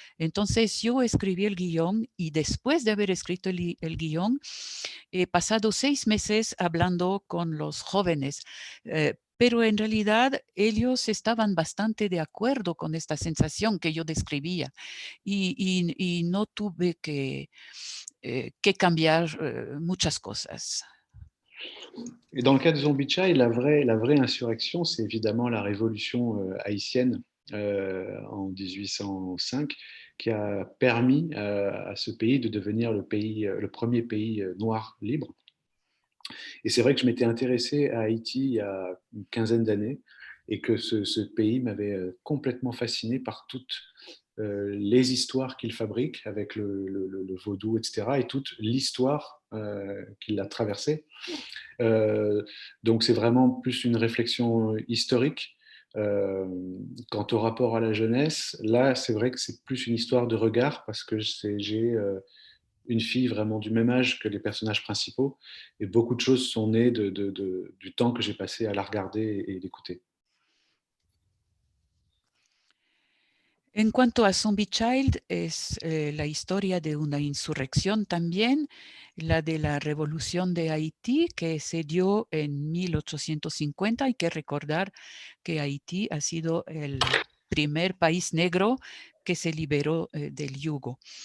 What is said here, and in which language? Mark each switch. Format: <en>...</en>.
<es>Entonces yo escribí el guión y después de haber escrito el guión, he pasado 6 meses hablando con los jóvenes, pero en realidad ellos estaban bastante de acuerdo con esta sensación que yo describía y no tuve que cambiar muchas cosas.</es> <fr>Et dans le cas de Zombie Child, la vraie insurrection, c'est évidemment la révolution haïtienne en 1805 qui a permis à ce pays de devenir le premier pays noir libre. Et c'est vrai que je m'étais intéressé à Haïti il y a une quinzaine d'années et que ce pays m'avait complètement fasciné par toutes les histoires qu'il fabrique avec le vaudou, etc. et toute l'histoire qu'il a traversée. Donc c'est vraiment plus une réflexion historique. Quant au rapport à la jeunesse, là c'est vrai que c'est plus une histoire de regard parce que j'ai une fille vraiment du même âge que les personnages principaux et beaucoup de choses sont nées du temps que j'ai passé à la regarder et l'écouter.</fr> <es>En cuanto a Zombie Child, es la historia de una insurrección también, la de la revolución de Haití, que se dio en 1850. Hay que recordar que Haití ha sido el primer país negro que se liberó del yugo.</es>